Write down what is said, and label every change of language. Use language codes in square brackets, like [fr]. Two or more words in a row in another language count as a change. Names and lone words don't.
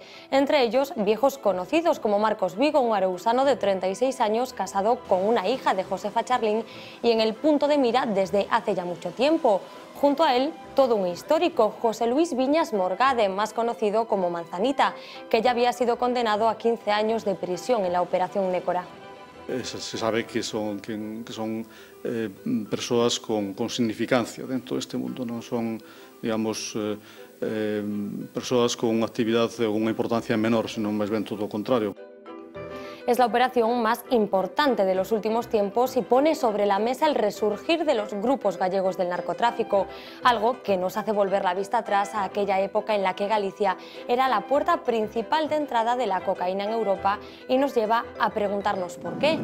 [es] Entre ellos, viejos conocidos como Marcos Vigo, un arousano de 36 años casado con una hija de Josefa Charlín y en el punto de mira desde hace ya mucho tiempo. Junto a él, todo un histórico, José Luis Viñas Morgade, más conocido como Manzanita, que ya había sido condenado a 15 años de prisión en la operación Nécora. [gl] Se sabe que son persoas con significancia dentro deste mundo, non son, digamos, persoas con unha actividade ou unha importancia menor, senón máis ben todo o contrario. [es] Es la operación más importante de los últimos tiempos y pone sobre la mesa el resurgir de los grupos gallegos del narcotráfico, algo que nos hace volver la vista atrás a aquella época en la que Galicia era la puerta principal de entrada de la cocaína en Europa y nos lleva a preguntarnos por qué.